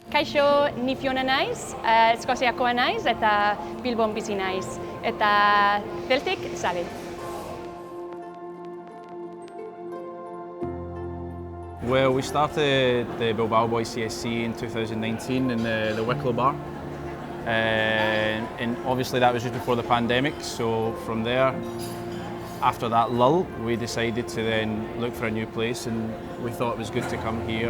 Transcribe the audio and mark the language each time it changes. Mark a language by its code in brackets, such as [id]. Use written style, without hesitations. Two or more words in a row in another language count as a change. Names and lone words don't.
[eu] Kaixo, ni Fiona naiz, Eskoziakoa naiz eta Bilbon bizi naiz. Eta Celtic zale. [en] Well, we started the Bilbao Boys CSC in 2019 in the Wicklow Bar. And obviously that was just before the pandemic, so from there, after that lull, we decided to then look for a new place, and we thought it was good to come here.